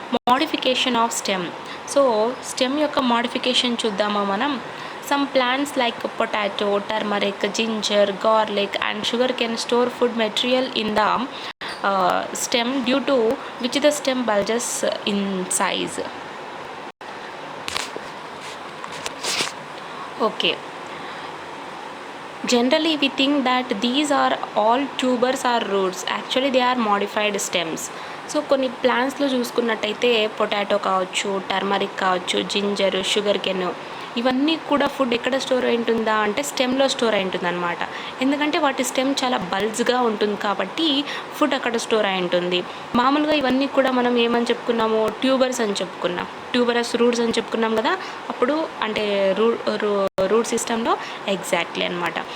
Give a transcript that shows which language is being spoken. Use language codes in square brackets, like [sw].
[te] Modification of stem. So stem యొక్క modification చూద్దామా మనం. [en] Some plants like potato, turmeric, ginger, garlic and sugar can store food material in the stem due to which the stem bulges in size. Okay, generally we think that these are all tubers or roots, actually they are modified stems. [te] So కొన్ని ప్లాంట్స్లో చూసుకున్నట్టయితే potato కావచ్చు, turmeric కావచ్చు, ginger, sugar can, ఇవన్నీ కూడా food ఎక్కడ store అయి ఉంటుందా అంటే స్టెమ్లో స్టోర్ అయి ఉంటుంది అనమాట. ఎందుకంటే వాటి స్టెమ్ చాలా బల్జ్గా ఉంటుంది కాబట్టి ఫుడ్ అక్కడ స్టోర్ అయి ఉంటుంది. మామూలుగా ఇవన్నీ కూడా మనం ఏమని చెప్పుకున్నాము, ట్యూబర్స్ అని చెప్పుకున్నాం, ట్యూబరస్ రూట్స్ అని చెప్పుకున్నాం కదా అప్పుడు, అంటే రూట్ సిస్టంలో ఎగ్జాక్ట్లీ అనమాట.